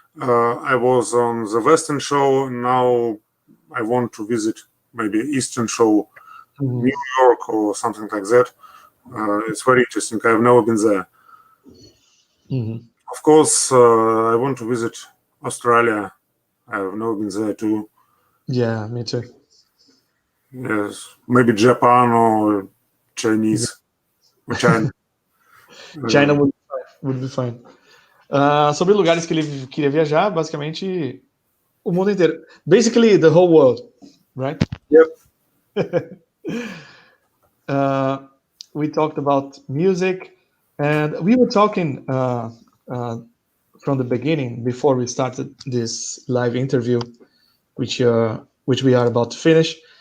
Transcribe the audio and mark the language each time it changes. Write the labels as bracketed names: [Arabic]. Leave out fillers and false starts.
[English] I was on the Western show. Now I want to visit maybe Eastern show, New York or something like that. It's very interesting. I've never been there. Of course, I want to visit Australia. I've never been there too. Yeah, me too. Yes, maybe Japan or Chinese. Or China. China would be fine. [Portuguese] Sobre lugares que ele queria viajar, basicamente o mundo inteiro. [English] Basically the whole world, right? Yep. We talked about music, and we were talking from the beginning before we started this live interview, which we are about to finish.